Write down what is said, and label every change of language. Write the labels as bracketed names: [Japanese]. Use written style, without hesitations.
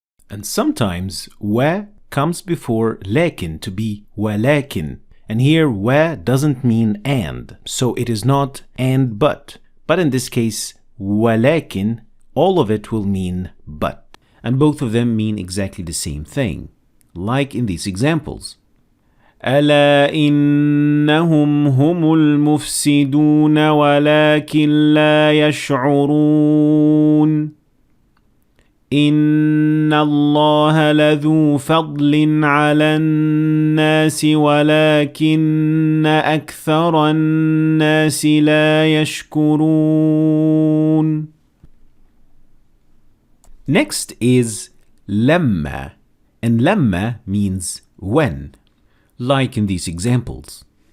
[English] And sometimes wa comes before لكن to be ولكن. And here wa doesn't mean and, so it is not and but. But in this case, ولكن, all of it will mean but. And both of them mean exactly the same thing, like in these examples. [Arabic] ألا إنهم هم المفسدون ولكن لا يشعرون إن الله لذو فضل على الناس ولكن أكثر الناس لا يشكرون. [English] Next is لما, and لما means when, like in these examples.